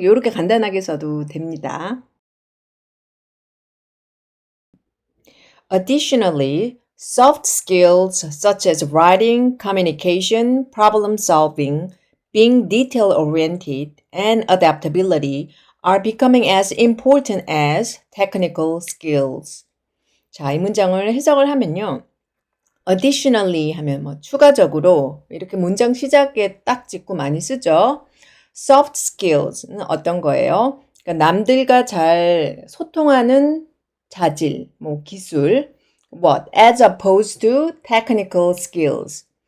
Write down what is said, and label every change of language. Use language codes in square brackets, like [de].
[ko] 요렇게 간단하게 써도 됩니다. [en] Additionally, soft skills such as writing, communication, problem solving, being detail-oriented, and adaptability are becoming as important as technical skills. [ko] 자, 이 문장을 해석을 하면요. Additionally 하면 뭐 추가적으로 이렇게 문장 시작에 딱 짓고 많이 쓰죠. Soft skills는 어떤 거예요? 그러니까 남들과 잘 소통하는 자질, 뭐 기술, [en] what as opposed to technical skills.